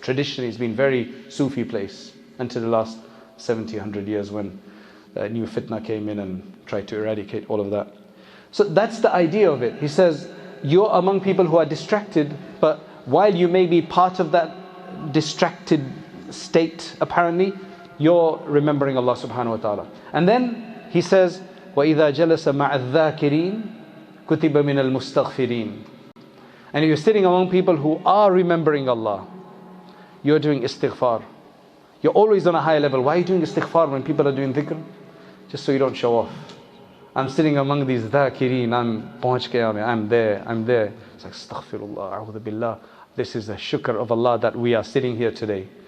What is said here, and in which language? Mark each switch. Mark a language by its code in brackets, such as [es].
[en] Traditionally, it's been very Sufi place until the last 70, 100 years when new fitna came in and tried to eradicate all of that. So that's the idea of it. He says, you're among people who are distracted, but while you may be part of that distracted state, apparently, you're remembering Allah subhanahu wa ta'ala. [ar] And then he says, وَإِذَا جَلَسَ مَعَ الذَّاكِرِينَ كُتِبَ مِنَ الْمُسْتَغْفِرِينَ. [en] And if you're sitting among people who are remembering Allah, you're doing istighfar. You're always on a higher level. Why are you doing istighfar when people are doing dhikr? Just so you don't show off. I'm sitting among these dhakireen, I'm there. It's like, [ar] astaghfirullah, a'udhu billah. [en] This is a shukr of Allah that we are sitting here today.